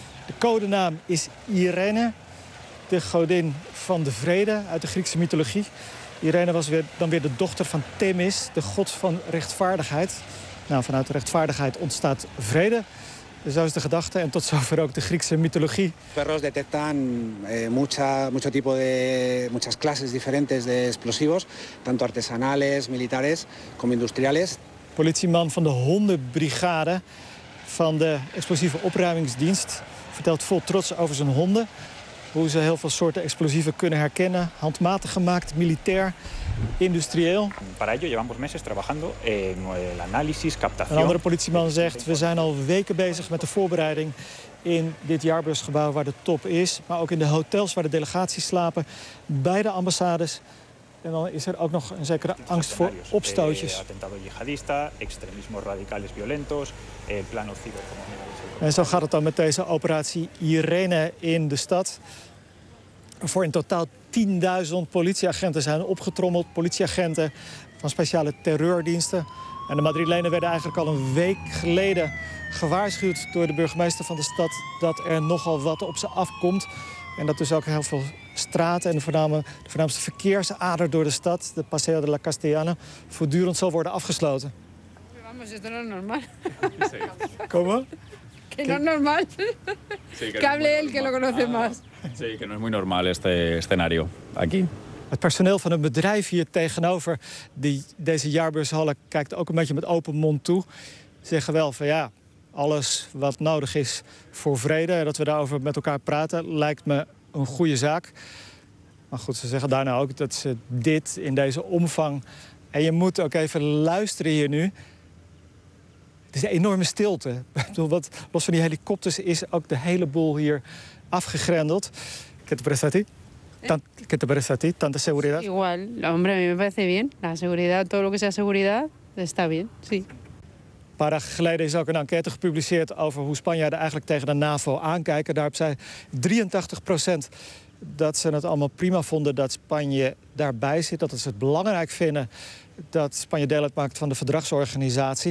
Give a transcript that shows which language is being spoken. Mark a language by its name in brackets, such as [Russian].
[Dutch] De codenaam is Irene, de godin van de vrede uit de Griekse mythologie. Irene was dan weer de dochter van Themis, de god van rechtvaardigheid. Nou, vanuit de rechtvaardigheid ontstaat vrede. Zo is de gedachte en tot zover ook de Griekse mythologie. [Spanish] Perros detectan mucho tipo de muchas clases diferentes de explosivos, tanto artesanales, militares como industriales. [Dutch] Politieman van de hondenbrigade van de explosieve opruimingsdienst vertelt vol trots over zijn honden, hoe ze heel veel soorten explosieven kunnen herkennen, handmatig gemaakt, militair, industrieel. [Spanish] Para ello llevamos meses trabajando en el análisis, captación. [Dutch] Een andere politieman zegt, we zijn al weken bezig met de voorbereiding in dit jaarbeursgebouw waar de top is, maar ook in de hotels waar de delegaties slapen, bij de ambassades. En dan is er ook nog een zekere angst voor opstootjes. [Spanish] Atentado yihadista, extremismo radicales violentos, plano cibo. [Dutch] En zo gaat het dan met deze operatie Irene in de stad. Voor in totaal 10.000 politieagenten zijn opgetrommeld. Politieagenten van speciale terreurdiensten. En de Madrilenen werden eigenlijk al een week geleden gewaarschuwd door de burgemeester van de stad dat er nogal wat op ze afkomt. En dat dus ook heel veel straten en de voornaamste verkeersader door de stad, de Paseo de la Castellana, voortdurend zal worden afgesloten. [Spanish] Vamos, esto no es normal. ¿Cómo? Que no es normal. Que hable él, que lo conoce más. Sí, que no es muy normal este escenario aquí. [Dutch] Het personeel van het bedrijf hier tegenover die deze jaarbeurshallen kijkt ook een beetje met open mond toe. Zeggen wel van ja, alles wat nodig is voor vrede, dat we daarover met elkaar praten, lijkt me een goede zaak. Maar goed, ze zeggen daarna ook dat ze dit in deze omvang. En je moet ook even luisteren hier nu. Het is een enorme stilte. Ik bedoel, wat, los van die helikopters is ook de hele boel hier afgegrendeld. [Spanish] ¿Qué te parece a ti? ¿Qué te parece a ti? ¿Tanta seguridad? Igual, hombre, a mí me parece bien. La seguridad, todo lo que sea seguridad, está bien, sí. [Dutch] Een paar dagen geleden is ook een enquête gepubliceerd over hoe Spanjaarden eigenlijk tegen de NAVO aankijken. Daarop zei 83% dat ze het allemaal prima vonden dat Spanje daarbij zit. Dat ze het belangrijk vinden dat Spanje deel uitmaakt van de verdragsorganisatie.